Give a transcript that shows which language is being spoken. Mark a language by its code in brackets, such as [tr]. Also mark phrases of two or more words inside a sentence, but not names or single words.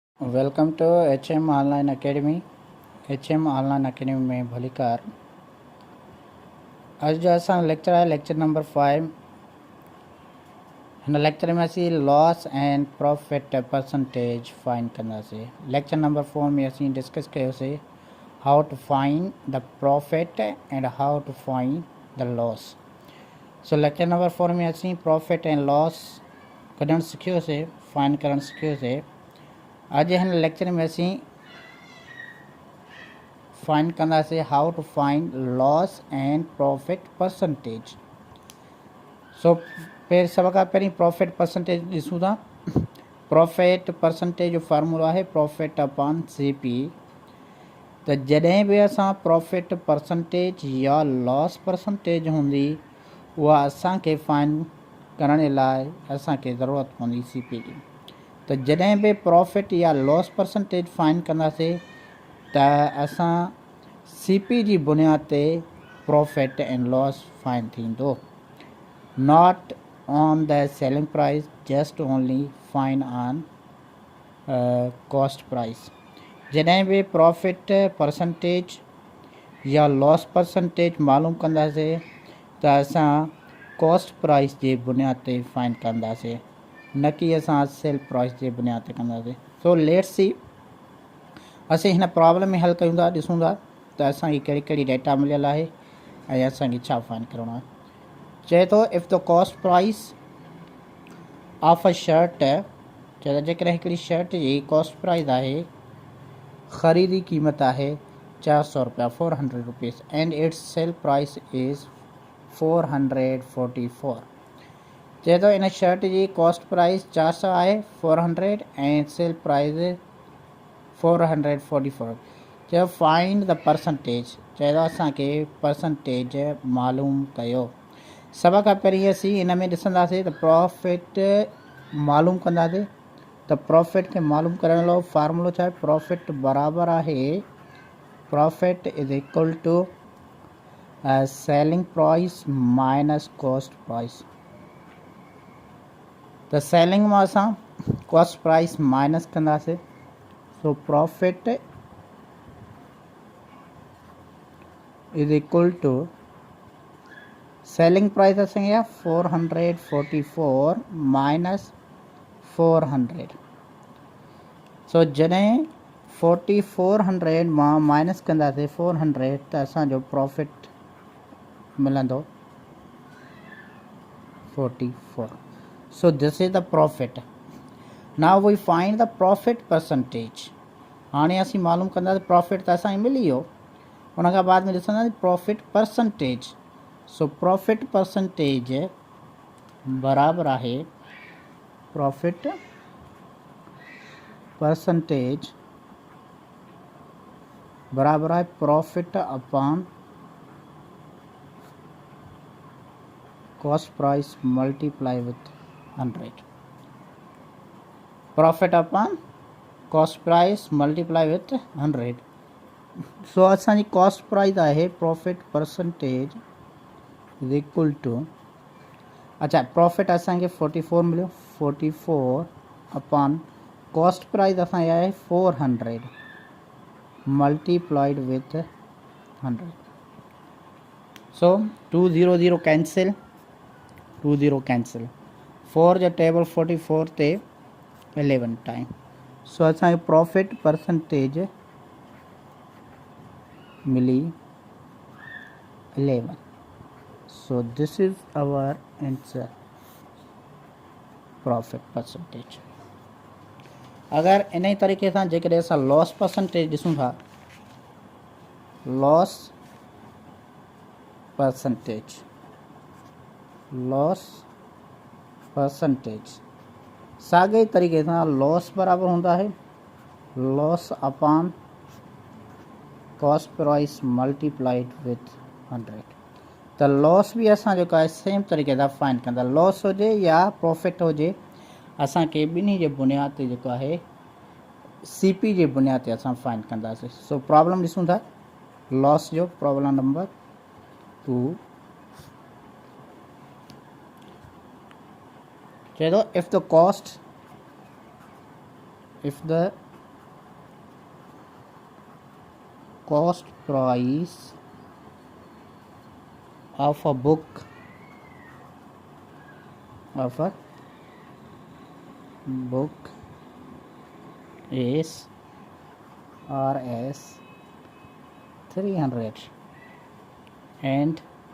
[en] welcome to HM online academy. HM online academy [sd] में भलीकार। अॼु जो असां लेक्चर आहे [en] lecture number 5. [sd] हिन लेक्चर में असीं [en] loss and profit percentage find [sd] कंदासीं। [en] lecture number 4 [sd] में असीं डिस्कस कयोसीं [en] how to find the profit and how to find the loss. [sd] सो [en] lecture number 4 [sd] में असीं [en] profit and loss [sd] कढणु सिखियोसीं, फाइंड करणु सिखियोसीं। अॼु हिन लेक्चर में असीं फाइंड कंदासीं [en] how to find loss and profit percentage. [sd] सो सभ खां पहिरीं [en] profit percentage [sd] ॾिसूं था। [en] profit percentage [sd] जो फार्मूलो आहे [en] profit upon CP. [sd] त जॾहिं बि असां [en] profit percentage [sd] या [en] loss percentage [sd] हूंदी उहा असांखे फाइंड करण जे लाइ असांखे ज़रूरत पवंदी CP जी। त जॾहिं बि प्रॉफिट या [en] loss percentage find [sd] कंदासीं त असां CP जी बुनियाद ते [en] profit and loss find [sd] थींदो। [en] not on the selling price, just only find on cost price. [sd] जॾहिं बि [en] profit percentage [sd] या [en] loss percentage [sd] मालूम कंदासीं त असां [en] cost price [sd] जे बुनियाद ते फाइंड कंदासीं, न कि असां [en] sale price [sd] जे बुनियाद ते कंदासीं। [en] so let's see, [sd] असीं हिन प्रॉब्लम में हल कयूं था, ॾिसूं था त असांखे कहिड़ी कहिड़ी डेटा मिलियल आहे ऐं असांखे छा फाइंड करिणो आहे। चए थो [en] if the cost price of a shirt, [sd] चए थो जेकॾहिं हिकिड़ी शर्ट जी [en] cost price [sd] आहे, ख़रीदी क़ीमत आहे 400 रुपया, 400 रुपीज़, [en] and its sale price is 444. [sd] चए थो इन शर्ट जी [en] cost price [sd] 400 आहे, 400, ऐं [en] sale price [sd] 444। [en] चयो find the percentage. [sd] चए थो असांखे परसेंटेज मालूम कयो। सभ खां पहिरीं असीं इन में ॾिसंदासीं त प्रॉफिट मालूम कंदासीं। त प्रॉफिट खे मालूम करण लाइ फार्मूलो छा आहे, प्रॉफिट बराबरि आहे [en] profit is equal to selling price minus cost price. [sd] त सेलिंग मां असां [en] cost price minus [sd] कंदासीं। [en] so profit is equal to selling price [sd] असांजी आहे 444 माइनस 400। सो जॾहिं 4400 मां माइनस कंदासीं 400 त असांजो प्रॉफिट मिलंदो 44। [en] so this is the profit. now we find the profit percentage. [sd] हाणे असीं मालूम कंदासीं प्रॉफिट त असांखे मिली वियो, उन खां बाद में ॾिसंदासीं [en] profit percentage. so profit percentage [sd] बराबरि आहे [en] profit percentage [sd] बराबरि आहे [en] profit upon cost price multiply with 100. profit upon cost price multiply with 100. [sd] सो असांजी [en] cost price [sd] आहे [en] profit percentage is equal to, [sd] अच्छा प्रॉफिट असांखे 44 मिलियो, [en] 44 upon cost price [sd] असांजी आहे [en] 400 multiplied with 100. [sd] सो 2 0 0 कैंसिल, 2 0 कैंसिल, 4 जो टेबल 44 ते 11 टाइम। सो असांखे [en] profit percentage [sd] मिली 11। [en] so this is our answer profit percentage. [sd] अगर इन ही तरीक़े सां जेकॾहिं असां [en] loss percentage [sd] ॾिसूं था, [en] loss percentage, loss percentage [sd] साॻे तरीक़े सां लॉस बराबरि हूंदा आहे [en] loss upon cost price multiplied with 100. [sd] त लॉस बि असां जेको आहे सेम तरीक़े सां फाइंड कंदा, लॉस हुजे या प्रॉफिट हुजे, असांखे ॿिन्ही जे बुनियाद ते जेको आहे CP जे बुनियाद ते असां फाइंड कंदासीं। [en] so problem [sd] ॾिसूं था लॉस जो, [en] problem number 2. [sd] चए थो [en] if the cost price of a book is Rs 300 and